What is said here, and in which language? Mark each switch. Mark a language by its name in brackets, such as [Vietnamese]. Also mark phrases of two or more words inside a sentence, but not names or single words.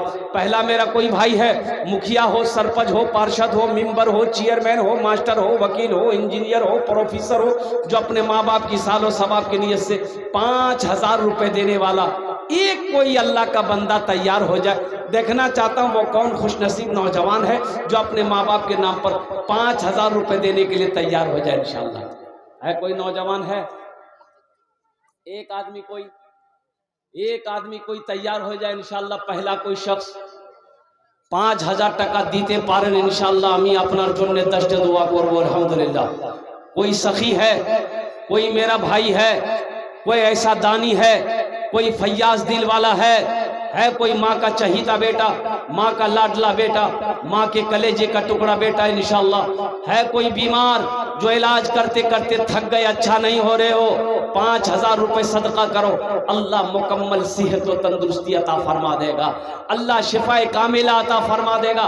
[Urdu] پہلا میرا کوئی بھائی ہے، مکھیا ہو، سرپنچ ہو، پارشد ہو، ممبر ہو، چیئرمین ہو، ماسٹر ہو، وکیل ہو، انجینئر ہو، پروفیسر ہو، جو اپنے ماں باپ کی سال و ثواب کی نیت سے 5000 روپے دینے والا ایک کوئی اللہ کا بندہ تیار ہو جائے، دیکھنا چاہتا ہوں وہ کون خوش نصیب نوجوان ہے جو اپنے ماں باپ کے نام پر 5000 روپے دینے کے لیے تیار ہو جائے انشاءاللہ۔ ہے کوئی نوجوان ہے؟ ایک آدمی کوئی تیار ہو جائے انشاءاللہ، پہلا کوئی شخص [Bangla] 5000 টাকা দিতে পারেন ইনশাআল্লাহ, আমি আপনার জন্য 10টা দোয়া করব আলহামদুলিল্লাহ। [Urdu] کوئی سخی ہے، کوئی میرا بھائی ہے، کوئی ایسا دانی ہے، کوئی فیاض دل والا ہے ہے کوئی ماں کا چہیتا بیٹا، ماں کا لاڈلا بیٹا، ماں کے کلیجے کا ٹکڑا بیٹا انشاءاللہ، ہے کوئی بیمار جو علاج کرتے کرتے تھک گئے، اچھا نہیں ہو رہے ہو، 5000 روپے صدقہ کرو، اللہ مکمل صحت و تندرستی عطا فرما دے گا، اللہ شفائے کاملہ عطا فرما دے گا۔